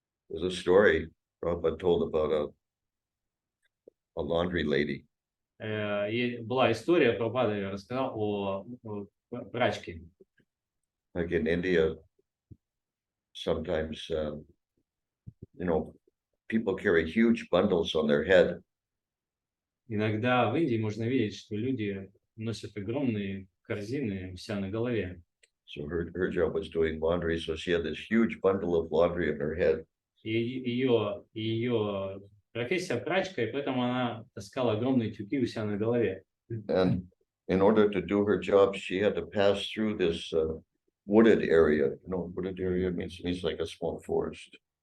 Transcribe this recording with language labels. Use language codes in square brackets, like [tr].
[en] There's a story Prabhupada told about a laundry lady. [ru] И была история, Прабхупада рассказал о прачке. [en] Like in India, sometimes, you know, people carry huge bundles on their head. [ru] Иногда в Индии можно видеть, что люди носят огромные корзины у себя на голове. [en] So her job was doing laundry, so she had this huge bundle of laundry on her head. [ru] И ее профессия прачка, и поэтому она таскала огромные тюки у себя на голове. [en] And in order to do her job, she had to pass through this wooded area. You know, wooded area means like a small forest.